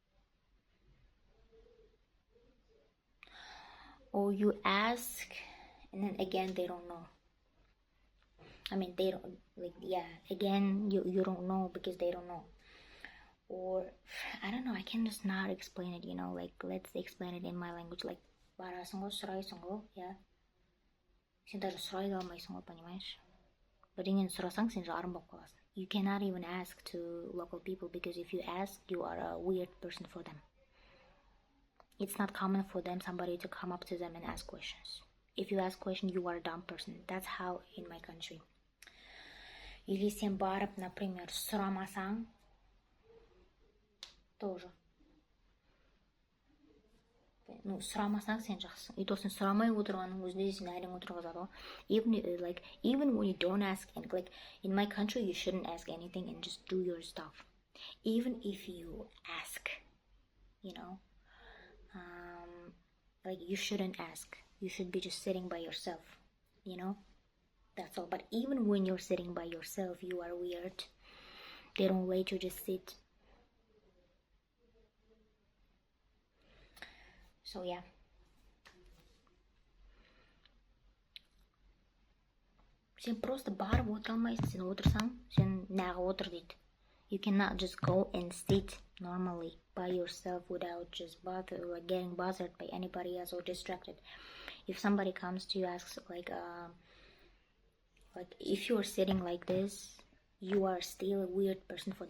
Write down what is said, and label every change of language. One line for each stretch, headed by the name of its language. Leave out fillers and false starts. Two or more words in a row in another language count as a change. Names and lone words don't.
English: Or you ask and then again they don't know. I mean, they don't, again, you don't know because they don't know. Or, I don't know, I can just not explain it, let's explain it in my language,
Korean: 말하는 거 싫어하는 거,
English: yeah.
Kazakh: Сен даже сұрай да алмайсың ғой, понимаешь? Бірдеңені сұрасаң, сен жарым болып қаласың.
English: You cannot even ask to local people, because if you ask, you are a weird person for them. It's not common for them, somebody to come up to them and ask questions. If you ask questions, you are a dumb person. That's how in my country.
Kazakh: Или сен барып, например, сұрамасаң, тоже. Сұрамасаң сен жақсысың.
Russian: И то
Kazakh: сен сұрамай отырғанның өзінде сен әрең отырғызады ғой.
English: Even when you don't ask, in my country, you shouldn't ask anything and just do your stuff. Even if you ask, you shouldn't ask. You should be just sitting by yourself, That's all. But even when you're sitting by yourself, you are weird. They don't let you just sit. So yeah.
Kazakh: Сен просто барып отыра алмайсың. Сен отырсаң, сен нағы отыр дейді.
English: You cannot just go and sit normally by yourself without just getting bothered by anybody else or distracted. If somebody comes to you, asks if you're sitting like this, you are still a weird person for them.